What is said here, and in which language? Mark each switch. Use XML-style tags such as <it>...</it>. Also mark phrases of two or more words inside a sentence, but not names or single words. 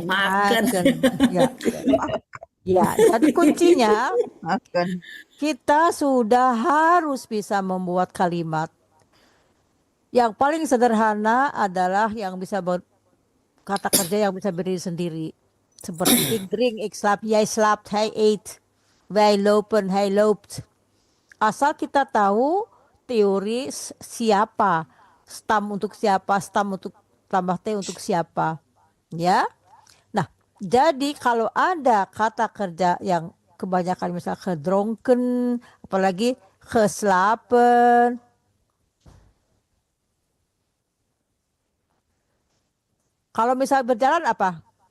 <id>Makan. Ya, jadi kuncinya kita sudah harus bisa membuat kalimat. Yang paling sederhana adalah yang bisa kata kerja yang bisa berdiri sendiri. Seperti</id> <nl>ik drink, ik slaap, jij slaapt, hij eet, wij lopen, hij loopt.</nl> <id>Asal kita tahu teori siapa, stam untuk siapa, stam untuk tambah T untuk siapa, ya. Nah, jadi kalau ada kata kerja yang kebanyakan misalnya gedronken, apalagi geslapen, kalau misalnya berjalan apa?</id>